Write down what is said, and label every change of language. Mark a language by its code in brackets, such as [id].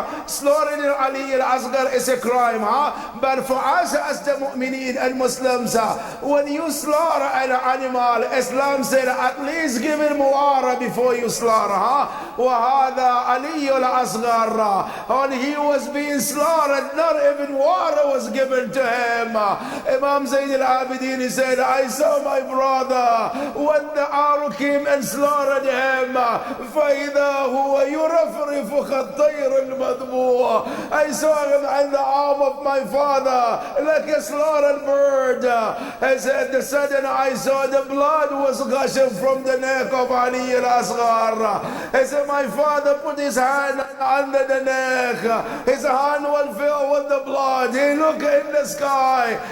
[en] Slaughtering Ali al-Asghar is a crime, but for us as the mu'mineen and Muslims, when you slaughter an animal, Islam said at least give him water before you slaughter. وهذا علي الأصغر, when he was being slaughtered, not even water was given to him. Imam Zayn al-Abidin, he said, I saw my brother when the arrow came and slaughtered him. [ar] فإذا هو يرفرف كالطير المذبوح. [en] I saw him in the arm of my father like a slaughtered bird. He said, the sudden I saw the blood was gushing from the neck of Ali al-Asghar. He said, my father put his hand under the neck. His hand was filled with the blood. He looked in the sky.